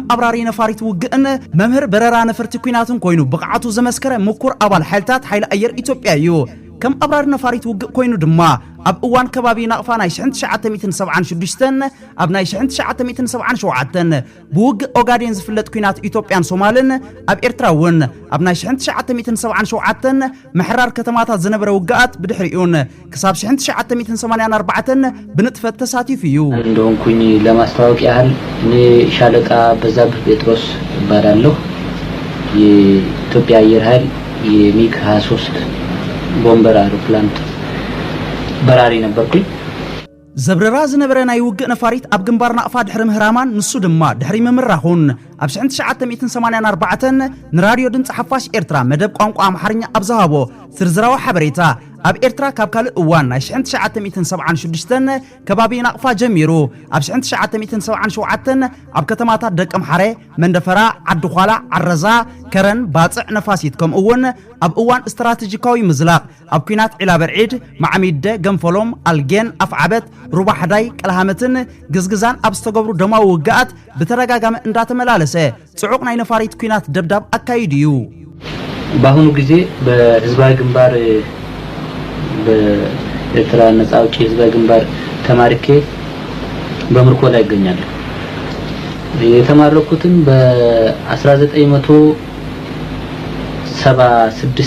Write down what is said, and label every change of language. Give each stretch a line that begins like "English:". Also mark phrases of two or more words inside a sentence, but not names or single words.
Tigrinya: አብራሪ ነፋሪት ውግእን መምህር በረራ ነፈርቲ ኩናትን ኮይኑ ብቕዓቱ ዘመስከረ ምኩር ኣባል ሓይልታት ሓይሊ ኣየር ኢትዮጵያ እዩ ከም አብራሪ ነፋሪት ውግእ ኮይኑ ድማ ኣብ እዋን ከባቢ ናቕፋ ናይ 1976 ኣብ ናይ 1977 ብውግእ ኦጋዴን ዝፍለጥ ኩናት ኢትዮጵያን ሶማልን ኣብ ኤርትራ እውን ኣብ ናይ 1977 ምሕራር ከተማታት ዝነበረ ውግኣት ብድሕሪኡን ክሳብ 1984 ብንጥፈት ተሳቲፉ እዩ
Amharic: እንደሆንኩኝ ለማስተዋወቅ ያህል እኔ ሻለቃ በዛብህ ጴጥሮስ እባላለሁ የኢትዮጵያ አየር ኃይል የሚግ 23 ቦምበር አውሮፕላን በራሪ ነበርኩኝ
Tigrinya: ዘብረራ ዝነበረ ናይ ውግእ ነፋሪት ኣብ ግንባር ናቕፋ ድሕሪ ምህራማን ንሱ ድማ ድሕሪ ምምራኹን ኣብ 1984 ንራድዮ ድምፂ ሓፋሽ ኤርትራ መደብ ቋንቋ ኣምሓርኛ ኣብ ዝሃቦ ዝርዝራዊ ሓበሬታ ኣብ ኤርትራ ካብ ካልእ እዋን ናይ 1976 ከባቢ ናቕፋ ጀሚሩ ኣብ 1977 ኣብ ከተማታት ደቀ ምሓረ መንደፈራ ዓድኳላ ዓረዛ ከረን ባጽዕ ነፋሲት ከም እውን ኣብ እዋን ስትራቴጂካዊ ምዝላቕ ኣብ ኩናት ዒላ በርዒድ ማዓሚደ ገንፈሎም አልጌን ኣፍዓበት ሩባ ሓዳይ ቀልሃመትን ግዝግዛን ኣብ ዝተገብሩ ደማዊ ውግኣት ብተረጋጋሚ እንዳተመላለሰ ጽዑቕ ናይ ነፋሪት ኩናት ደብዳብ አካይድ እዩ
Amharic: በአሁኑ ጊዜ በህዝባዊ ግንባር በኤርትራ ነጻ አውጪ ህዝባዊ ግንባር ተማርኬ በምርኮ ላይ ይገኛል የተማረኩትም በ1976